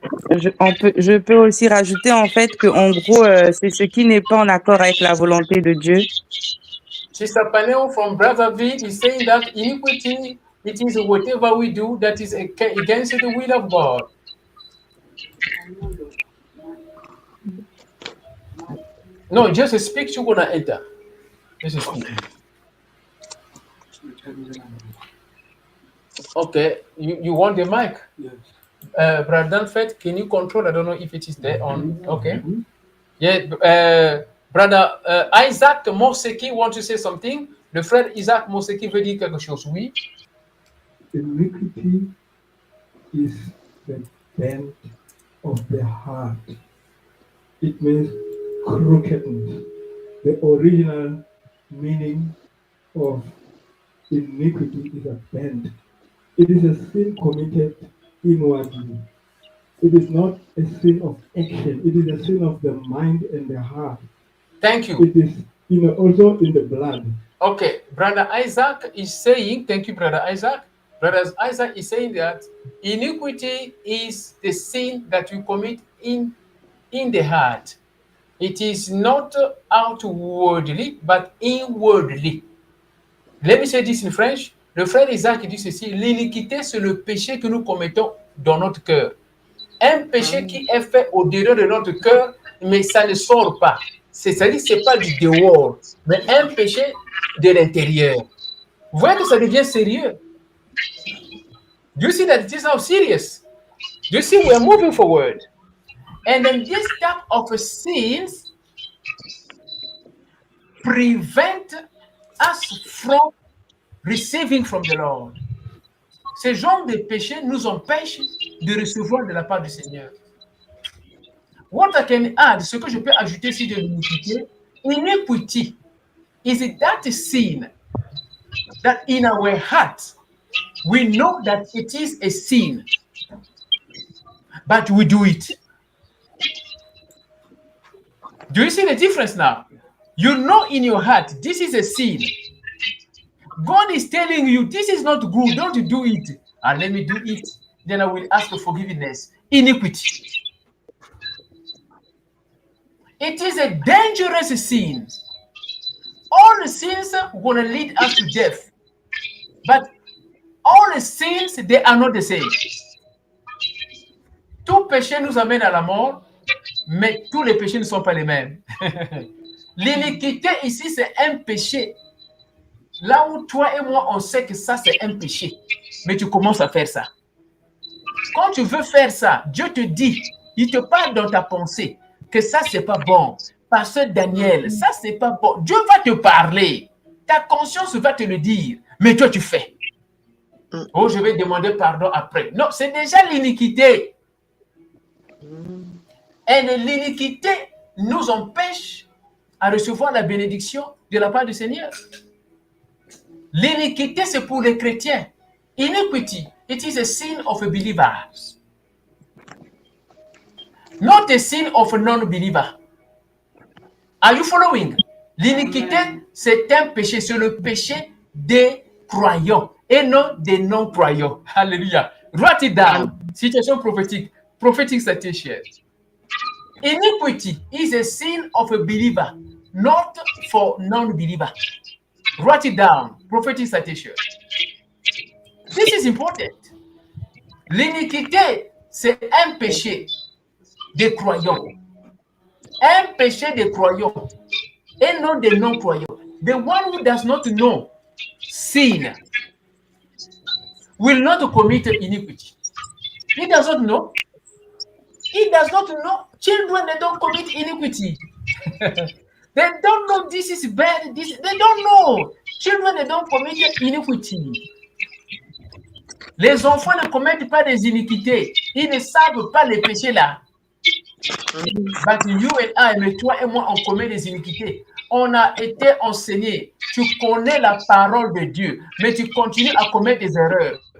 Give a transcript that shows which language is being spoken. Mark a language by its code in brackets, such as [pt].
[fr] Je peux aussi rajouter en fait que en gros, c'est ce qui n'est pas en accord avec la volonté de Dieu. [en] Sister Paneo from Brazzaville is saying that iniquity, it is whatever we do that is against the will of God. No, just speak, you're gonna enter. Just speak. Okay, you want the mic? Yes. Brother Fett, can you control? I don't know if it is there on. Okay. Yeah, brother Isaac Moseki want to say something. [fr] Le frère Isaac Moseki veut dire quelque chose. Oui. [en] Iniquity is the bent of the heart. It means crookedness. The original meaning of iniquity is a bent. It is a sin committed inwardly. It is not a sin of action. It is a sin of the mind and the heart. Thank you. It is also in the blood. Okay, brother Isaac is saying, thank you, brother Isaac. Brother Isaac is saying that iniquity is the sin that you commit in the heart. It is not outwardly, but inwardly. Let me say this in French. [fr] Le frère Isaac dit ceci, l'iniquité, c'est le péché que nous commettons dans notre cœur. Un péché qui est fait au-dedans de notre cœur, mais ça ne sort pas. C'est-à-dire que ce n'est pas du dehors, mais un péché de l'intérieur. Vous voyez que ça devient sérieux. [en] Do you see that it is now serious? Do you see we are moving forward? And then this type of sins prevent us from receiving from the Lord. Ce genre de péché nous empêche de recevoir de la part du Seigneur. What I can add, ce que je peux ajouter ici de l'iniquité, iniquity is that sin that in our heart we know that it is a sin, but we do it. Do you see the difference now? You know in your heart this is a sin. God is telling you this is not good, don't do it. And let me do it, then I will ask for forgiveness. Iniquity. It is a dangerous sin. All the sins are going to lead us to death. But all the sins, they are not the same. [fr] Tout péché nous amène à la mort, mais tous les péchés ne sont pas les mêmes. L'iniquité ici, c'est un péché. Là où toi et moi, on sait que ça, c'est un péché. Mais tu commences à faire ça. Quand tu veux faire ça, Dieu te dit, il te parle dans ta pensée que ça, c'est pas bon. Pasteur Daniel, ça, c'est pas bon. Dieu va te parler. Ta conscience va te le dire. Mais toi, tu fais. Oh, je vais demander pardon après. Non, c'est déjà l'iniquité. Et l'iniquité nous empêche à recevoir la bénédiction de la part du Seigneur. L'iniquité, c'est pour les chrétiens. [en] Iniquity, it is a sin of a believer. Not a sin of a non-believer. Are you following? [fr] L'iniquité, c'est un péché, c'est le péché des croyants et non des non-croyants. Alléluia. Write it down. Situation prophétique. [en] Prophetic citation. Iniquity is a sin of a believer, not for non-believer. Write it down. Prophetic citation. This is important. [fr] L'iniquité, c'est un péché des croyants. Un péché des croyants et non des non-croyants. [en] The one who does not know sin will not commit iniquity. He does not know. He does not know. Children, they don't commit iniquity. They don't know this is bad. They don't know. Children, they don't commit iniquity. [fr] Les enfants ne commettent pas des iniquités. Ils ne savent pas les péchés là. But you and I, mais toi et moi, on commet des iniquités. on a été enseigné, tu connais la parole de Dieu, mais tu continues à commettre des erreurs.